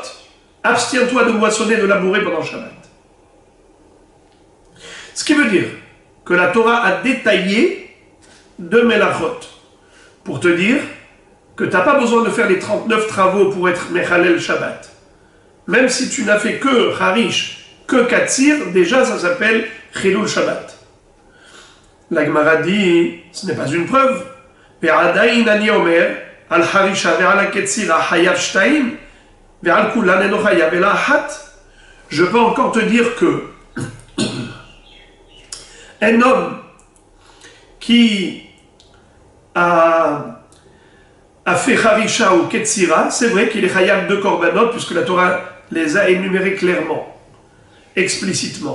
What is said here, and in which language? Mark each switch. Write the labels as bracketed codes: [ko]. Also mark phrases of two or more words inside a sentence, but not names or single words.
[fr] Abstiens-toi de moissonner, de labourer pendant Shabbat. Ce qui veut dire que la Torah a détaillé 2 Melachot pour te dire que tu n'as pas besoin de faire les 39 travaux pour être [he] מחלל שבת. [fr] Même si tu n'as fait que Harish, que Katsir, déjà ça s'appelle [he] חילול שבת. [fr] La Gemara dit, ce n'est pas une preuve. [he] ועדיין אני אומר על חרישה ועל קציר חייב שתים ועל כולן אינו חייב אלא אחת. [fr] Je peux encore te dire que un homme qui a fait Harisha ou Ketsira, c'est vrai qu'il est Hayab de Korbanot, puisque la Torah les a énumérés clairement, explicitement.